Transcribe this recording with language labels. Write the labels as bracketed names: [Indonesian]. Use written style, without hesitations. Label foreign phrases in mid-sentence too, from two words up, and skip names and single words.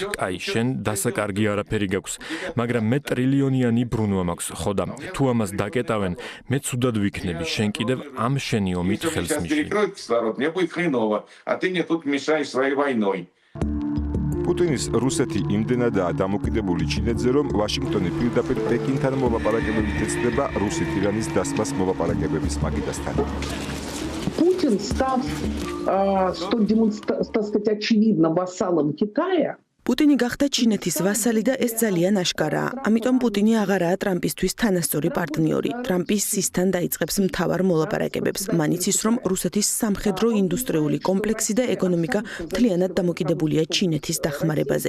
[Georgian] კაი, შენ დასაკარგი არაფერი გაქვს. მაგრამ მე ტრილიონიანი ბრუნვა მაქვს, ხო და თუ ამას დაკეტავენ, მე ცუდად ვიქნები, შენ კიდევ ამ შენი ომით ხელს მიშლი. პუტინის რუსეთი იმდენადაა დამოკიდებული ჩინეთზე, რომ ვაშინგტონი პირდაპირ პეკინთან მოლაპარაკებებით ეცდება რუსეთ-ირანის დასმას მოლაპარაკებების მაგიდასთან. [Russian] Путин, став, так сказать, очевидно вассалом Китая, [Georgian] პუტინი გახდა ჩინეთის ვასალი და ეს ძალიან აშკარაა. ამიტომ პუტინი აღარაა ტრამპისთვის თანასწორი პარტნიორი. ტრამპის სისთან დაიწყებს მთავარ მოლაპარაკებებს. მან იცის, რომ რუსეთის სამხედრო ინდუსტრიული კომპლექსი და ეკონომიკა მთლიანად დამოკიდებულია ჩინეთის დახმარებაზე.